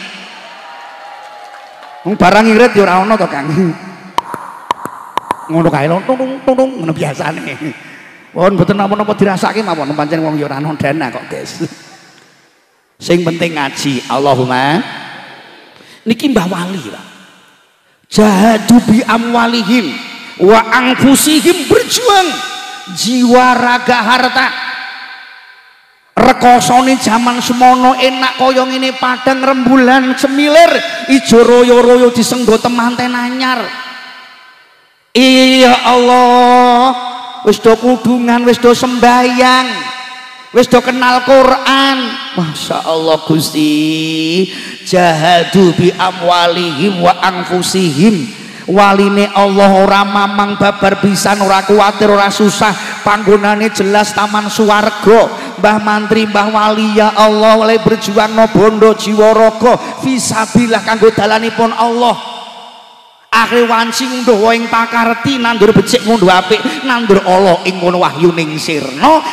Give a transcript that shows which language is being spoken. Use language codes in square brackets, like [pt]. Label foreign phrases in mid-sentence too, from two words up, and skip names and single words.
[jv] Wong barang irit ya ora ana to, Kang. Ngono kae tung ngono biasane. Pun mboten napa-napa dirasake mawon pancen wong ya ora ana dana kok, Guys. Sing penting ngaji. Allahumma niki Mbah Wali, Pak. [ar] Jahadu bi amwalihim wa angfusihim, [id] berjuang jiwa raga harta. [jv] Rekosone zaman semono enak kaya ngene padang rembulan semilir ijo royo-royo disenggo temanten anyar. Iya Allah, wis do kudungan, wis do sembayang, wis do kenal Quran. [ar] Masya Allah [jv] Gusti. [ar] Jahadu bi amwalihim wa anfusihim. [jv] Waline Allah ora mamang babar pisan, ora kuwatir, ora susah, panggonane jelas taman swarga. Mbah Mantri, Mbah Wali ya Allah oleh berjuang no bondo jiwa raga fisabilillah kanggo dalanipun Allah. Akhire wanci ngunduh ing pakarti, nandur becik ngunduh apik, nandur Allah ing kono wahyu ning sirna.